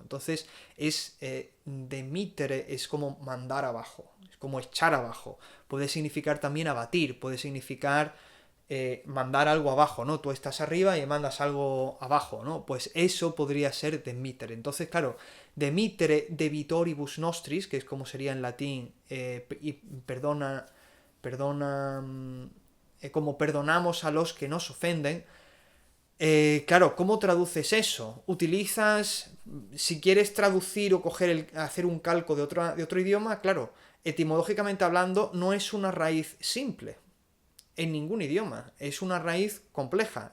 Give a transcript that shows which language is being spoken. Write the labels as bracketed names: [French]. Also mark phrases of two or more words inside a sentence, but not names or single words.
[Spanish] Entonces demitere es como mandar abajo, es como echar abajo. Puede significar también abatir, puede significar mandar algo abajo, ¿no? Tú estás arriba y mandas algo abajo, ¿no? Pues eso podría ser demitere. Entonces, claro, [Latin] demitere debitoribus nostris, [Spanish] que es como sería en latín, y como perdonamos a los que nos ofenden. Claro, ¿cómo traduces eso? Utilizas, si quieres traducir o hacer un calco de otro idioma, claro, etimológicamente hablando, no es una raíz simple en ningún idioma, es una raíz compleja.